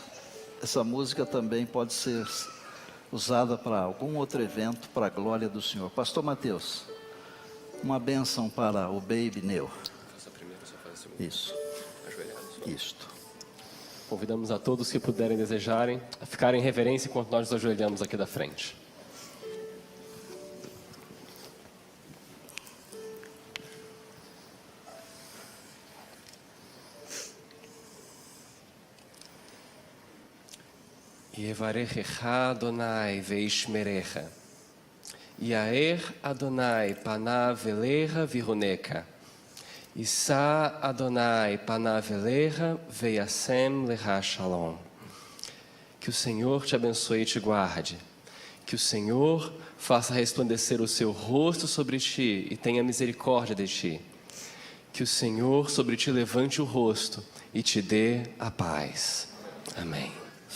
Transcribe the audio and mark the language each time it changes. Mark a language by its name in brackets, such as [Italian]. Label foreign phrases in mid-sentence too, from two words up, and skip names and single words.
[Portuguese] Essa música também pode ser usada para algum outro evento, para a glória do Senhor. Pastor Mateus, uma bênção para o Baby Neu. Faça primeiro, só faz a segunda. Isso, Ajoelhados. isto. Convidamos a todos que puderem desejarem a ficarem em reverência enquanto nós nos ajoelhamos aqui da frente. [Hebrew] יברכך אדני וישמרך. יאר אדני פניו אליך ויחנך. ישא אדני פניו אליך וישם לך שלום. [Portuguese] Que o Senhor te abençoe e te guarde. Que o Senhor faça resplandecer o seu rosto sobre ti e tenha misericórdia de ti. Que o Senhor sobre ti levante o rosto e te dê a paz.